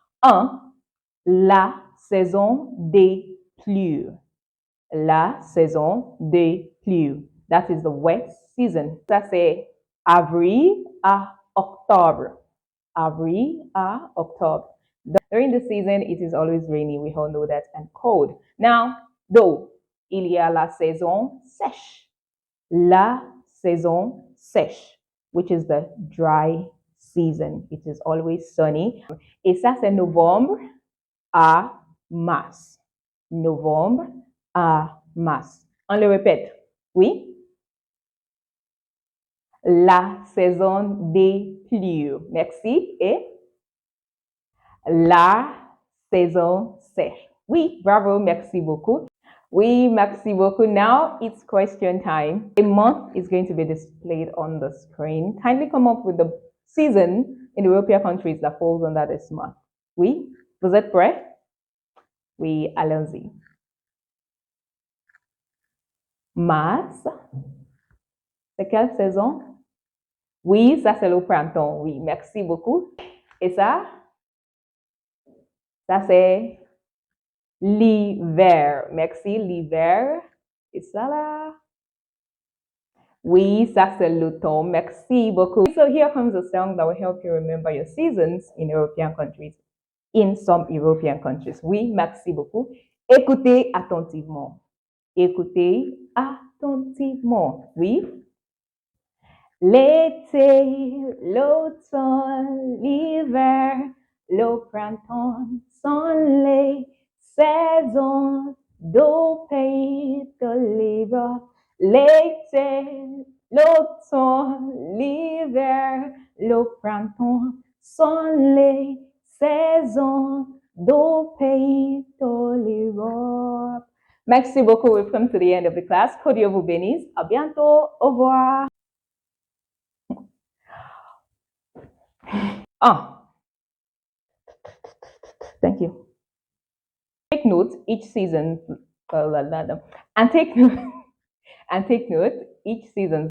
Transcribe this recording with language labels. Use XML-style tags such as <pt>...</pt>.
<fr>1. La saison des pluies. La saison des pluies.</fr> <en>That is the wet season.</en> <fr>Ça c'est avril à octobre. Avril à octobre.</fr> <en>During the season, it is always rainy. We all know that, and cold. Now, though,</en> <fr>il y a la saison sèche. La saison sèche,</fr> <en>which is the dry season. It is always sunny.</en> <fr>Et ça, c'est novembre à mars. Novembre à mars. On le répète. Oui? La saison des pluies. Merci. Et la saison sèche. Oui, bravo, merci beaucoup. Oui, merci beaucoup.</fr> <en>Now it's question time. A month is going to be displayed on the screen. Kindly come up with the season in the European countries that falls under this month.</en> <fr>Oui, vous êtes prêts? Oui, allons-y. Mars, c'est quelle saison? Oui, ça c'est le printemps. Oui, merci beaucoup. Et ça c'est l'hiver. Merci, l'hiver. Et ça là? Oui, ça c'est l'automne. Merci beaucoup.</fr> <en>So here comes a song that will help you remember your seasons in European countries. In some European countries.</en> <fr>Oui, merci beaucoup. Écoutez attentivement. Écoutez attentivement. Oui. L'été, l'automne, l'hiver, le printemps sont les saisons du pays de l'Europe. L'été, l'automne, l'hiver, le printemps sont les saisons du pays de l'Europe. Merci beaucoup.</fr> <en>We've come to the end of the class.</en> <fr>Que Dieu vous bénisse. À bientôt. Au revoir.</fr> <en>Ah, thank you. Take note each season, and take and take note each season.</en>